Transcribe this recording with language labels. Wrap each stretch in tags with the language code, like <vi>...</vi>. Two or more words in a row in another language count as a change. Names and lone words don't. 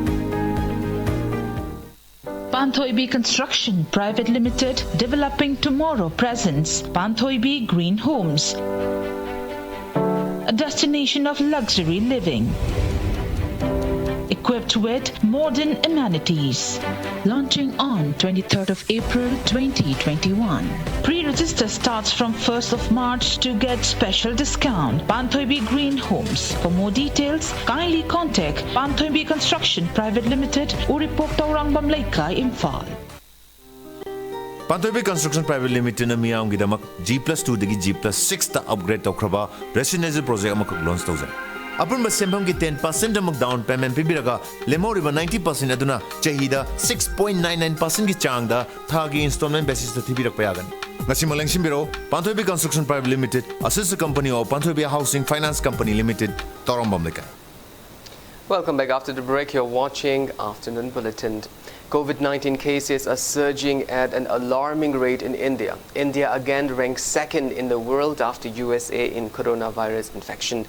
<en>Panthoibi Construction Private Limited, developing tomorrow presents Panthoibi Green Homes, a destination of luxury living, equipped with modern amenities. Launching on 23rd of April 2021. Pre-register starts from 1st of March to get special discount. Panthoibi Green Homes. For more details, kindly contact Panthoibi Construction Private Limited, Uripok Taurang Bamlaika, Imphal.</en> <mni>Panthoibi Construction Private Limited na miyamgi damak G+2 dagi G+6 ta upgrade tawkraba</mni> <en>residential project</en> <mni>amak launch tawzai. Upon Basembam ki 10% amok</mni> <en>down payment</en> <mni>pibiraga lemoriba 90% aduna chahida 6.99% ki changda thagi</mni> <en>installment basis</en> <mni>ta thibirak payagan. Ngasi maleng simbiro Panthoibi Construction Private Limited,</mni> <en>a sister company of</en> <mni>Panthoibi Housing Finance Company Limited, Torambam Lekai.</mni> <en>Welcome back after the break. You're watching Afternoon Bulletin. COVID-19 cases are surging at an alarming rate in India. India again ranks second in the world after USA in coronavirus infection.</en>